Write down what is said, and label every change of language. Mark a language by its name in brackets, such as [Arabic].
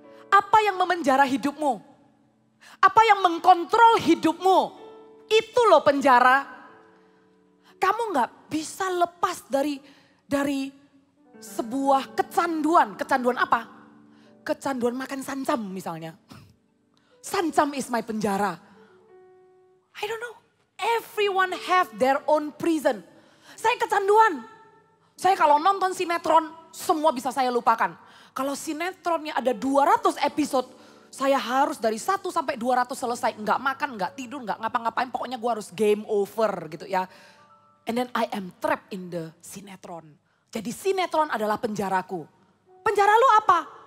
[Indonesian] Apa yang memenjara hidupmu? Apa yang mengkontrol hidupmu? Itu loh penjara. Kamu gak bisa lepas dari sebuah kecanduan. Kecanduan apa? Kecanduan makan sancam misalnya. [English] Sancam is my penjara. I don't know. Everyone have their own prison. [Indonesian] Saya kecanduan. Saya kalau nonton sinetron, semua bisa saya lupakan. Kalau sinetronnya ada 200 episode, saya harus dari 1 sampai 200 selesai. Nggak makan, nggak tidur, nggak ngapa-ngapain. Pokoknya gue harus game over gitu ya. [English] And then I am trapped in the sinetron. [Indonesian] Jadi sinetron adalah penjaraku. penjara lu apa?